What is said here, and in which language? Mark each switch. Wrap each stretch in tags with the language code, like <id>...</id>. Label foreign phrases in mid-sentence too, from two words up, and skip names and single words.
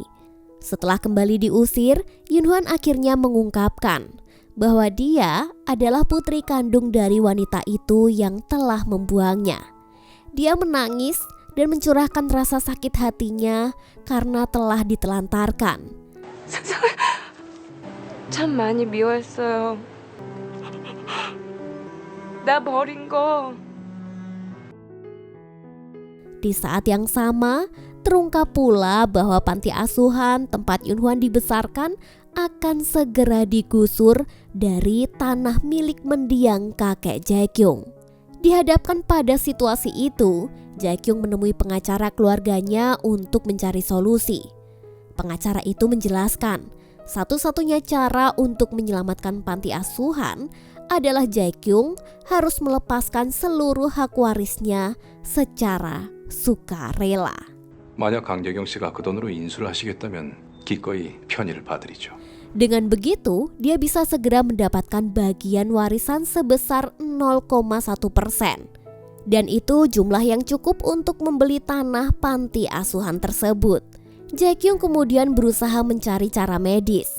<id>Setelah kembali diusir, Yunhwan akhirnya mengungkapkan bahwa dia adalah putri kandung dari wanita itu yang telah membuangnya. Dia menangis dan mencurahkan rasa sakit hatinya karena telah ditelantarkan.</id> <ko>참 많이 미워했어요. 나 버린 거.</ko> <id>Di saat yang sama, terungkap pula bahwa panti asuhan tempat Yunhwan dibesarkan akan segera digusur dari tanah milik mendiang kakek Jaekyung. Dihadapkan pada situasi itu, Jaekyung menemui pengacara keluarganya untuk mencari solusi. Pengacara itu menjelaskan, satu-satunya cara untuk menyelamatkan panti asuhan adalah Jaekyung harus melepaskan seluruh hak warisnya secara sukarela.</id> <ko>만약 강재경 씨가 그 돈으로 인수를 하시겠다면 기꺼이 편의를 봐드리죠.</ko> <id>Dengan begitu, dia bisa segera mendapatkan bagian warisan sebesar 0,1%. Dan itu jumlah yang cukup untuk membeli tanah panti asuhan tersebut. Jaekyung kemudian berusaha mencari cara medis.</id>